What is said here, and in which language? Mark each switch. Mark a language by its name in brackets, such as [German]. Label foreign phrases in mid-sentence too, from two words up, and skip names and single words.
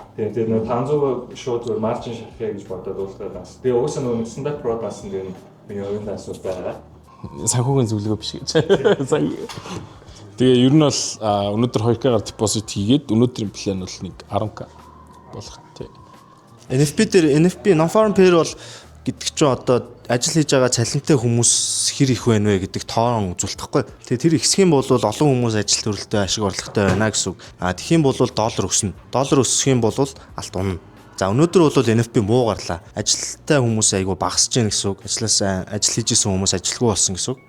[Mongolian] Тэгээд нөгөө 500 шууд зөв маржин шахъя гэж бодоод ултраа данс. Тэгээд угаасаа нөгөө стандарт про дансан дээр миний оюун дансууд байгаа. Санхүүгийн зөвлөгөө биш гэж. Тэгээ ер нь бол өнөөдөр 2K-гаар депозит хийгээд өнөөдрийн план бол нэг 10K болох. Тий. [English] NFP non-farm payroll [Mongolian] гэдэг чинь одоо ажил хийж байгаа цалинтай хүмүүс хэр их байна вэ гэдэг тоон үзүүлдэхгүй. Тэгээ тэр ихсэх юм бол олон хүмүүс ажил төрөлтөө ашиг орлоготой байна гэсэн үг. Тэгэх юм бол доллар өснө. Доллар өсөх юм бол алт унана. За өнөөдөр бол NFP муу гарлаа. Ажилтай хүмүүс айгүй багасж гэнэ гэсэн үг. Ажил хийж исэн хүмүүс ажилгүй болсон гэсэн үг.